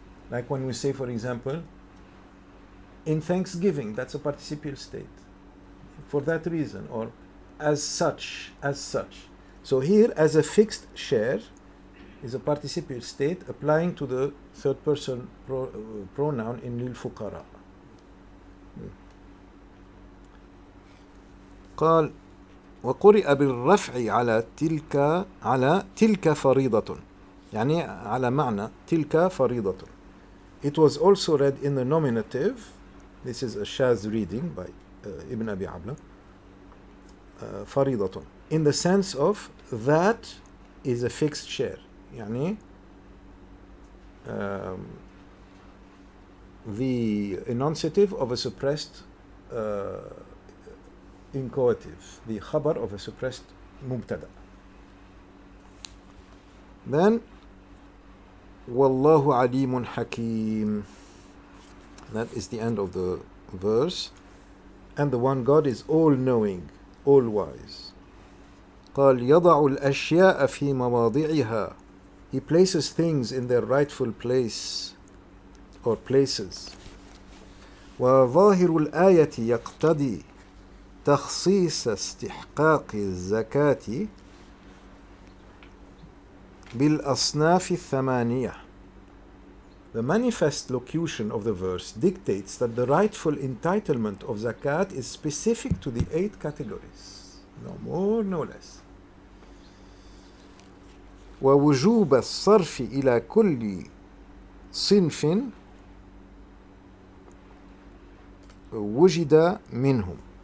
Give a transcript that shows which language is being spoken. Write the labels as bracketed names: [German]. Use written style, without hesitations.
[English] Like when we say, for example, in thanksgiving, that's a participial state. For that reason, or as such, as such. So here, as a fixed share, is a participial state applying to the third person pronoun in للفقراء. [Arabic] قال وقرئ بالرفع على تلك فريضة يعني على معنى تلك فريضة. [English] It was also read in the nominative. This is a Shaz reading by Ibn Abi Abla. فريضة in the sense of that is a fixed share. [Arabic] يعني [English] the enunciative of a suppressed inchoative, the khabar of a suppressed mubtada. Then Wallahu alimun hakim. That is the end of the verse. And the one God is all-knowing, all-wise. [Arabic] قال يضع الأشياء في مواضعها. [English] He places things in their rightful place or places. [Arabic] وظاهر الآية يقتضي تخصيص استحقاق الزكاة بالأصناف الثمانية. [English] The manifest locution of the verse dictates that the rightful entitlement of zakat is specific to the 8 categories. No more, no less. [Arabic] ووجوب الصرف إلى كل صنف وجد منهم.